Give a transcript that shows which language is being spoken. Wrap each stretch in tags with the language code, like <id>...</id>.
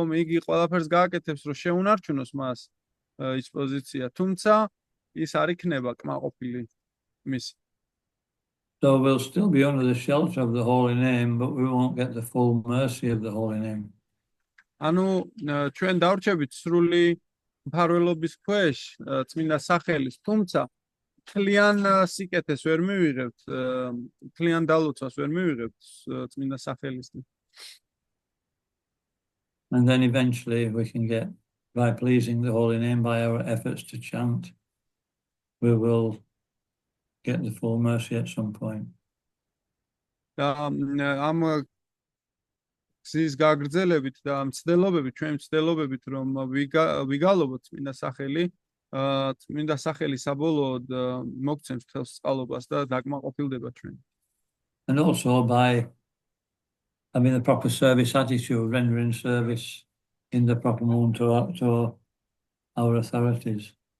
<ka>იგი ყველაფერს გააკეთებს, რომ შეუნარჩუნოს მას ის პოზიცია, თუმცა ის არ იქნება კმაყოფილი მისი.</ka> <en>So we'll still be under the shelter of the holy name, but we won't get the full mercy of the holy name.</en> <ka>ანუ ჩვენ დავრჩებით სრული მფარველობის ქვეშ წმინდა სახელის, თუმცა მთლიან სიკეთეს ვერ მივიღებთ, მთლიან დალოცვას ვერ მივიღებთ წმინდა სახელისგან.</ka> <en>And then eventually we can get, by pleasing the holy name, by our efforts to chant, we will get the full mercy at some point.</en> <ka>და ამ გზის გაგრძელებით და მცდელობებით, ჩვენ მცდელობებით, რომ ვიგალობოთ წმინდა სახელი, წმინდა სახელი საბოლოოდ მოგცემს თელს წყალობას და დაკმაყოფილდება ჩვენ.</ka> <en>And also by having the proper service attitude, rendering service in the proper mood to our authorities.</en>